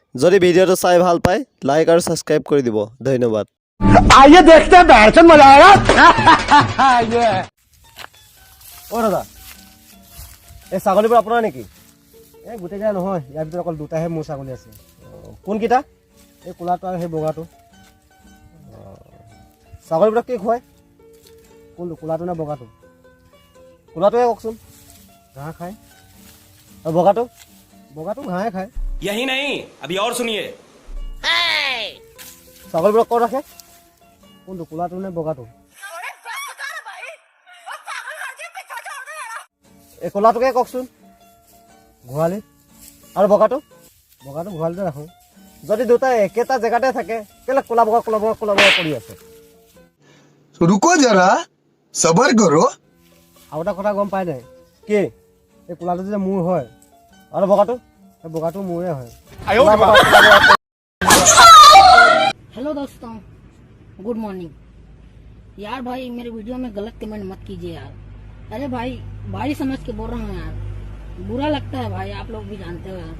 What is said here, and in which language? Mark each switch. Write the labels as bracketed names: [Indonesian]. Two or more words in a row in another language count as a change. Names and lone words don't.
[Assamese] যদি ভিডিঅ'টো চাই ভাল পায় লাইক আৰু সাবস্ক্ৰাইব কৰি দিব ধন্যবাদ। [Hindi] आइए देखते हैं बैठन मजा आएगा। [Assamese] অ দাদা এই ছাগলীবোৰ আপোনাৰ নেকি? এই গোটেইকেইটা নহয়, ইয়াৰ ভিতৰত অকল দুটাহে মোৰ ছাগলী আছে। কোনকেইটা? এই ক'লাটো আৰু সেই বগাটো। ছাগলীবোৰক কি খুৱায়? কোনটো, ক'লাটো নে বগাটো? কোলাটোৱে কওকচোন। ঘাঁহ খায়। আৰু বগাটো? বগাটো ঘাঁহে খায়। [Hindi] यही नहीं, अभी और सुनिए। [Assamese] ছাগলীবোৰক ক'ত ৰাখে? কোনটো, ক'লাটো নে বগাটো? এই ক'লাটোকে কওকচোন। গোহালিত। আৰু বগাটো? বগাটো গোহালিতে ৰাখোঁ। যদি দুটাই একেটা জেগাতে থাকে কেলে ক'লা বগা কৰি আছে? [Hindi] रुको जरा सबर करो। [Assamese] আৰু এটা কথা গম পাই নাই? কি? এই ক'লাটো যে মোৰ হয়, আৰু বগাটো? এই বগাটো মোৰে হয়। [Hindi] हेलो दोस्तों, [English] good morning. [Hindi] यार भाई मेरे वीडियो में गलत कमेंट मत कीजिए यार। अरे भाई समझ के बोल रहा हूँ यार, बुरा लगता है भाई, आप लोग भी जानते हो यार।